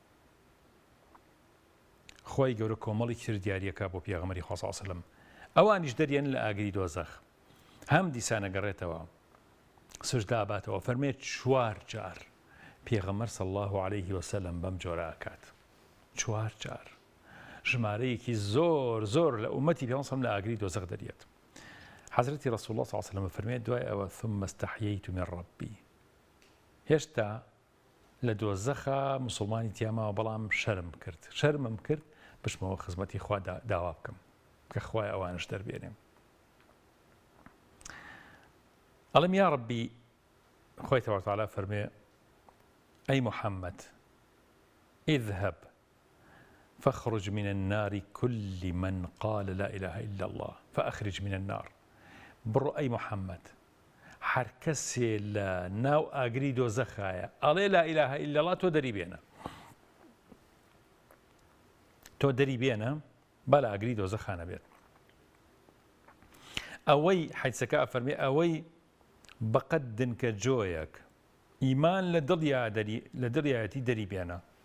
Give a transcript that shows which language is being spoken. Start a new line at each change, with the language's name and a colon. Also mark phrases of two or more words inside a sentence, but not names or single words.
Central Kurdish: خوای گەورە کۆمەڵی تر دیاریەکە بۆ پێغەمبەری خوا
Arabic: صلی الله علیه وسلم
Central Kurdish: ئەوانیش دەریێن لە ئاگری دۆزەخ هەم دیسانە گەڕێتەوە سوجدە ئەباتەوە فەرمێ 4 جار پێغەمبەر
Arabic: صلی الله عليه وسلم
Central Kurdish: بەم جۆرە ئەکات 4 جار ژمارەیەکی زۆر لە ئومەتی پێغەمبەر
Arabic: صلی الله
Central Kurdish: لە ئاگری دۆزەخ دەریێت. حەزرەتی ڕەسوڵ الله
Arabic: صلی الله عليه وسلم
Central Kurdish: فەرمێ دوای ئەوە
Arabic: ثم استحييت من ربي
Central Kurdish: هێشتا لە دۆزەخە موسڵمانی تیاماوە بەڵام شەرمم کرد بچمەوە خزمەتی خوا داوا بکەم کە خوای ئەوانش دەربێنێم. ئەڵێم یا ڕەبی خۆی تەبارەک و تەعالا فەرمێ
Arabic: أي محمد اذهب فاخرج من النار كل من قال لا إله إلا الله فأخرج من النار.
Central Kurdish: بڕۆ ئەی محەممەد هەر کەسێ لە ناو ئاگری دۆزەخایە ئەڵێ
Arabic: لا ئیلاهە ئیلا الله
Central Kurdish: تۆ دەری بێنە، تۆ دەری بێنە با لە ئاگری دۆزەخانە بێت. ئەوەی حەیسەکە ئەفەرمێ ئەوەی بەقەد دنکە جۆیەک ئیمان لە دڵیایەتی دەری بێنە.